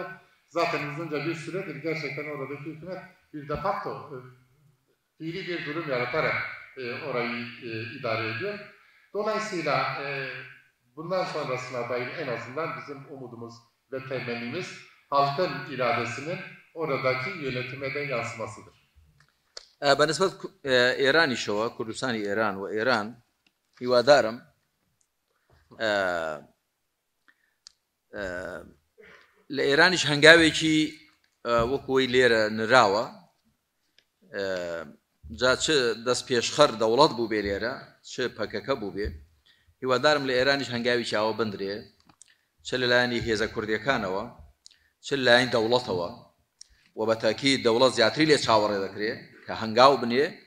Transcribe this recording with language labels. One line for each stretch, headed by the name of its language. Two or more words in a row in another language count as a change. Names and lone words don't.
Turkish: Zaten uzunca bir süredir gerçekten oradaki hükümet bir
Latin: de facto
Turkish: fiili bir durum yaratarak orayı idare ediyor. Dolayısıyla bundan sonrasına dair en azından bizim umudumuz ve temennimiz halkın iradesinin oradaki yönetime de yansımasıdır.
Central Kurdish: بەنسبەت ئێرانیشەوە کوردستانی ئێران و ئێران هیوادارم لە ئێرانیش هەنگاوێکی وەکوی لێرە نراوە جا چ دەست پێشخەر دەوڵەت بوو بێ لێرە چ پەکەکە بوو بێ هیوادارم لە ئێرانیش هەنگاوی چاوە بندرێ چ لەلایەنی هێزە کوردیەکانەوە چ لەلایەن دەوڵەتەوە و بەتاکی دەوڵەت زیاتری لێ چاوەڕێ دەکرێت کە هەنگاو بنێ